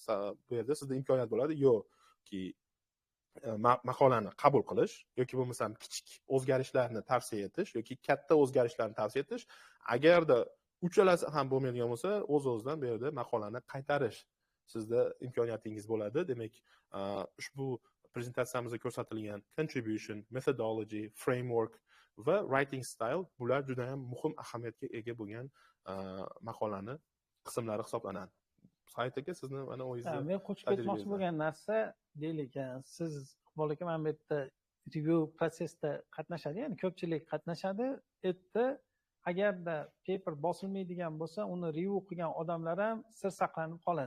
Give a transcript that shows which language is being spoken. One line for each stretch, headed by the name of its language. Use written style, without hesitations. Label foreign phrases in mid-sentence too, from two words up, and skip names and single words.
Uzbek: Bu yerda sizda imkoniyat bo'ladi yoki maqolani qabul qilish yoki bo'lmasam kichik o'zgarishlarni tavsiya etish yoki katta o'zgarishlarni tavsiya etish. Agarda uchalasi ham bo'lmaydigan bo'lsa, o'z-o'zidan bu yerda maqolani qaytarish sizda imkoniyatingiz bo'ladi. Demak, ushbu prezentatsiyamizda ko'rsatilgan
English: contribution, methodology, framework
Uzbek: va
English: writing style
Uzbek: bular juda ham muhim ahamiyatga ega bo'lgan maqolani qismlari hisoblanadi. Said aka, sizni mana o'zingizni men qo'shib ketmoqchi bo'lgan narsa, deylik, siz Iqbol aka mana bu yerda review prosesda qatnashadi, ya'ni ko'pchilik qatnashadi. Erta agarda paper bosilmaydigan bo'lsa, uni review qilgan odamlar ham sir saqlanib qoladi.